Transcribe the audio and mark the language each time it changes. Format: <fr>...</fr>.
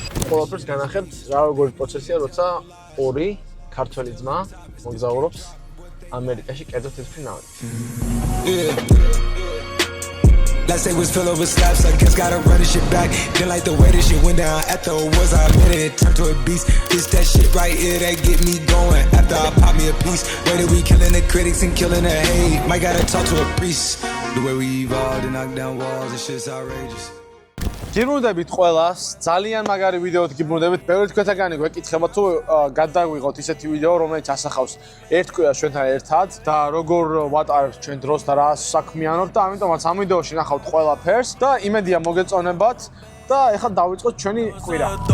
<ka>ყველაფერს განახებთ რა როგორი პროცესია, როცა ორი ქართველი ძმა მოგზაურობს ამერიკაში კერძო თვითმფრინავად.</ka> <en>Last day was filled with slaps, I guess gotta run this shit back. Didn't like the way this shit went down after it was I admitted it turned to a beast. It's that shit right here that get me going. After I pop me a piece, way that we killing the critics and killing the hate. Might gotta talk to a priest. The way we evolved and knock down walls, this shit's outrageous.</en> <ka>გიბრუნდებით ყველას, ძალიან მაგარი ვიდეოთი გიბრუნდებით. ბევრი თქვენთაგანი გვეკითხებათ თუ გადაგვიღოთ ისეთი ვიდეო, რომელიც ასახავს ერთ კვირას ჩვენთან ერთად და როგორ ვატარებთ ჩვენ დროს და რა საქმიანობთ და ამიტომაც ამ ვიდეოში ნახავთ ყველაფერს და იმედია მოგეწონებათ და ეხლა დავიწყოთ ჩვენი კვირა.</ka>